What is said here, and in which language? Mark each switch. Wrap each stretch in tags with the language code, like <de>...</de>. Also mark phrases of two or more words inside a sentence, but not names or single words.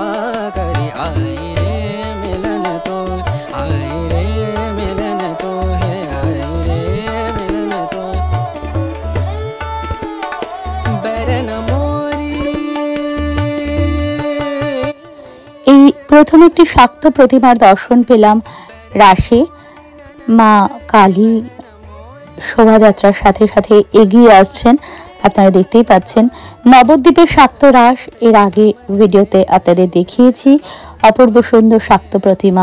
<hi>करी आई रे मिलन तो आई रे मिलन तो है आई रे मिलन तो बरन मोरी।</hi> <bn>এই প্রথম একটি শাক্ত প্রতিমার দর্শন পেলাম রাশে। মা কালী শোভাযাত্রার সাথে সাথে এগিয়ে আসছেন, আপনারা দেখতেই পাচ্ছেন। নবদ্বীপের শাক্ত রাস এর আগে ভিডিওতে আপনাদের দেখিয়েছি, অপূর্ব সুন্দর শাক্ত প্রতিমা।</bn>